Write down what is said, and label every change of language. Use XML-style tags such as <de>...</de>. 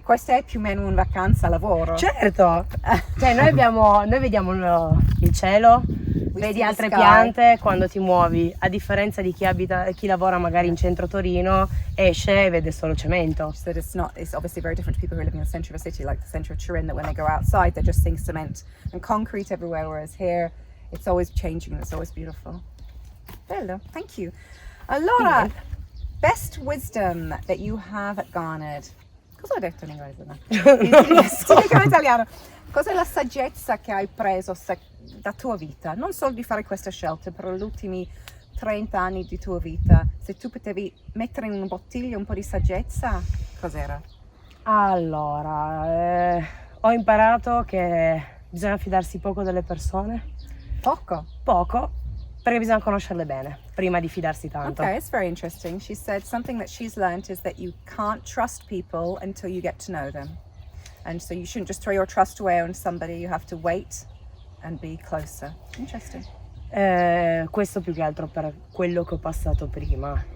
<it>Questa è più o meno una vacanza lavoro. Certo, cioè noi vediamo il cielo, vedi altre piante quando ti muovi, a differenza di chi lavora magari in centro Torino, esce e vede solo cemento.</it> <en>So it's obviously very different to people who are living in the centre of a city, like the centre of Turin, that when they go outside, they're just seeing cement and concrete everywhere, whereas here, it's always changing and it's always beautiful. Bello, thank you. Allora, best wisdom that you have garnered.</en> <it>Cosa ho detto in inglese? No? Ti dico in italiano. Cos'è la saggezza che hai preso da tua vita? Non solo di fare queste scelte, però gli ultimi 30 anni di tua vita. Se tu potevi mettere in un bottiglio un po' di saggezza, cos'era? Allora, ho imparato che bisogna fidarsi poco delle persone. Poco? Poco, perché bisogna conoscerle bene prima di fidarsi tanto.</it> <en>Okay, it's very interesting. She said something that she's learned is that you can't trust people until you get to know them. And so you shouldn't just throw your trust away on somebody, you have to wait and be closer. Interesting.</en> <it>Questo più che altro per quello che ho passato prima.</it>